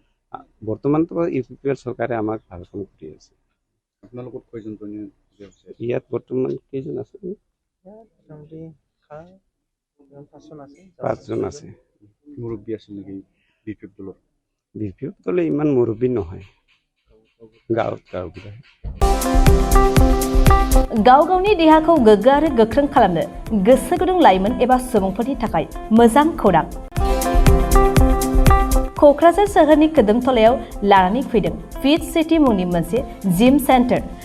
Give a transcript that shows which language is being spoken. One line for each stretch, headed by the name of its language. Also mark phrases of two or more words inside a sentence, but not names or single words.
Assamese: বৰ্তমানতো UPPL চৰকাৰে আমাক ভাল কাম কৰি আছে। আপোনালোকৰ কেইজন জয়নিং হৈছে? ইয়াত বৰ্তমান কেইজন আছে? 5 জন আছে। মুৰব্বী আছে নেকি BPF দলৰ? BPF দলে ইমান মুৰব্বী নহয়। गाव
Bodo: गावनि देहाखौ गोग्गो आरो गोख्रों खालामनो गोसो गुदुं लाइमोन एबा सुबुंफोरनि थाखाय मोजां खौरां। क'क्राझार सोहोरनि खोदोमथलायाव लानानै फैदों फिट सिटी मुंनि मोनसे जिम सेन्टार।